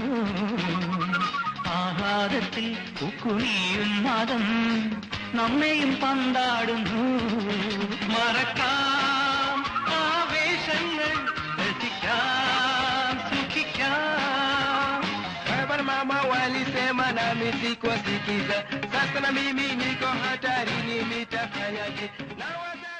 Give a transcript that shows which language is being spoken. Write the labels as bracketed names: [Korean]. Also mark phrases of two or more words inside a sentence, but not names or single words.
[Malayalam] ആഹ്ലാദത്തിൽ പൂക്കുമിയുന്മാദം നമ്മയും പന്താടുന്നു. മറക്കാം ആവേശങ്ങൾ, രസിക്കാം സുഖിക്കാം. [Swahili] Mama walisema nami sikuwasikiza, sasa na mimi niko hatarini, nitafanyaje?